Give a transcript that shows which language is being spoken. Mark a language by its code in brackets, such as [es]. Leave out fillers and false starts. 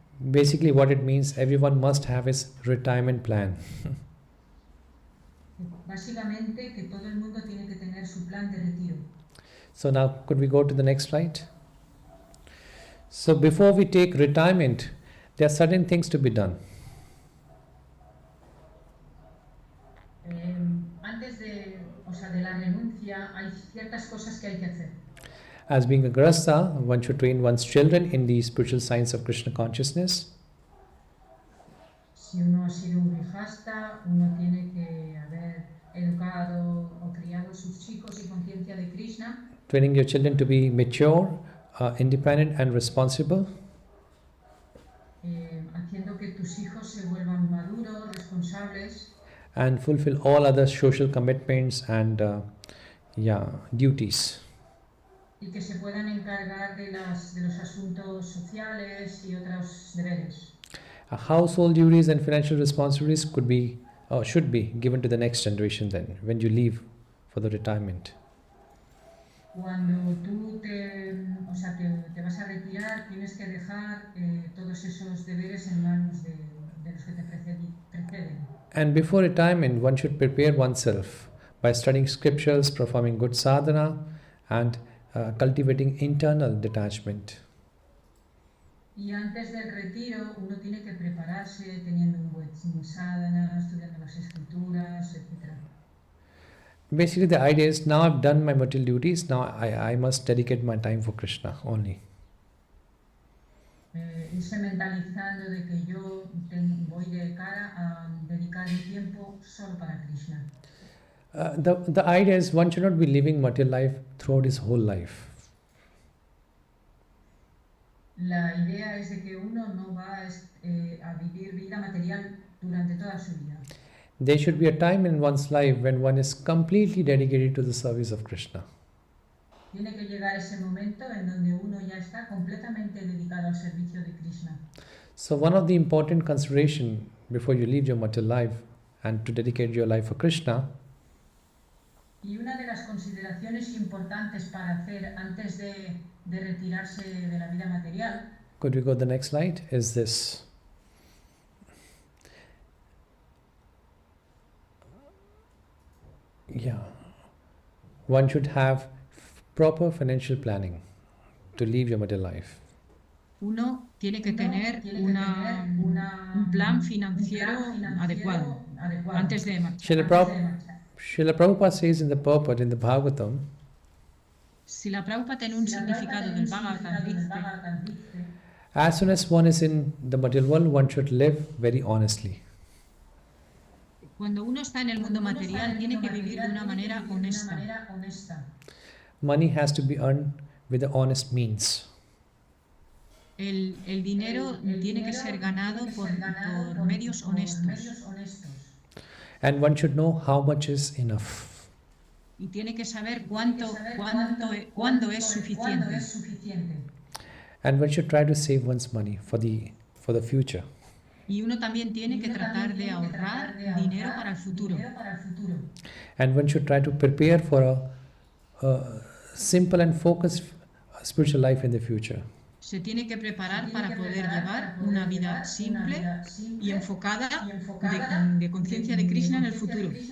[en] Basically what it means, everyone must have his retirement plan. [es] Básicamente que todo el mundo tiene que tener su plan de retiro. [en] So now could we go to the next slide? So before we take retirement, there are certain things to be done. [es] Antes de la renuncia hay ciertas cosas que hay que hacer. [en] As being a grahastha, one should train one's children in the spiritual science of Krishna consciousness. [es] Si uno ha sido un grihasta, uno tiene que haber educado o criado sus hijos en conciencia de Krishna. [en] Training your children to be mature, independent and responsible. [es] Haciendo que tus hijos se vuelvan maduros, responsables. [en] And fulfill all other social commitments and duties. [es] Y que se puedan encargar de los asuntos sociales y otros deberes. [en] Household duties and financial responsibilities could be or should be given to the next generation then, when you leave for the retirement. [es] Cuando tú te vas a retirar, tienes que dejar todos esos deberes en manos de los que te preceden. [en] And before retirement, one should prepare oneself by studying scriptures, performing good sadhana, and cultivating internal detachment. [es] Y antes del retiro, uno tiene que prepararse teniendo un buen sadhana, estudiando las escrituras, etc. [en] Basically, the idea is now I've done my material duties, now I must dedicate my time for Krishna only. [es] Irse mentalizando de que yo voy de cara a dedicar mi tiempo solo para Krishna. [en] The idea is one should not be living material life throughout his whole life. [es] La idea es de que uno no va a vivir vida material durante toda su vida. [en] There should be a time in one's life when one is completely dedicated to the service of Krishna. [es] Tiene que llegar ese momento en donde uno ya está completamente dedicado al servicio de Krishna. [en] So one of the important consideration before you leave your material life and to dedicate your life for Krishna, [es] y una de las consideraciones importantes para hacer antes de retirarse de la vida material, [en] could we go to the next slide, is this. Yeah. One should have proper financial planning to leave your material life. [es] Uno tiene que tener un plan financiero adecuado antes de marchar. [en] Srila Prabhupada says in the purport in the Bhagavatam, [es] si la Prabhupada tiene un significado del Bhagavatam, dice, [en] as soon as one is in the material world, one should live very honestly. [es] Cuando uno está en el mundo material, tiene que vivir de una manera honesta. [en] Money has to be earned with the honest means. [es] El dinero tiene que ser ganado por medios honestos. [en] And one should know how much is enough. [es] Y tiene que saber cuándo es suficiente. [en] And one should try to save one's money for the future. [es] Y uno también tiene que tratar de ahorrar dinero para el futuro. [en] And one should try to prepare for a simple and focused spiritual life in the future. [es] se tiene que preparar para poder llevar una vida simple y enfocada de conciencia de Krishna en el futuro.